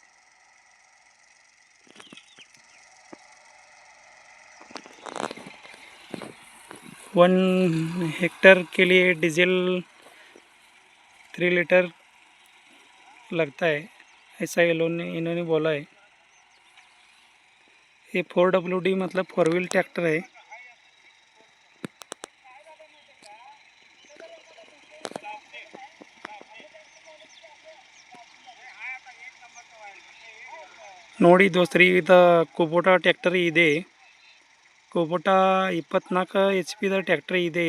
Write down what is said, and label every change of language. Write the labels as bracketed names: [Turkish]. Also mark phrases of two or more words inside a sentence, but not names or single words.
[English] one hectare [Hindi] के लिए डीजल 3 लीटर लगता है, ऐसा इन्होंने बोला है. ये 4WD मतलब 4 [English] wheel tractor [Hindi] है. [Kannada] ನೋಡಿ ದೋಸ್ತರಿ, ಇದು ಕುಬೋಟಾ ಟ್ರ್ಯಾಕ್ಟರ್ ಇದೆ. ಕುಬೋಟಾ 24 HP ದ ಟ್ರ್ಯಾಕ್ಟರ್ ಇದೆ.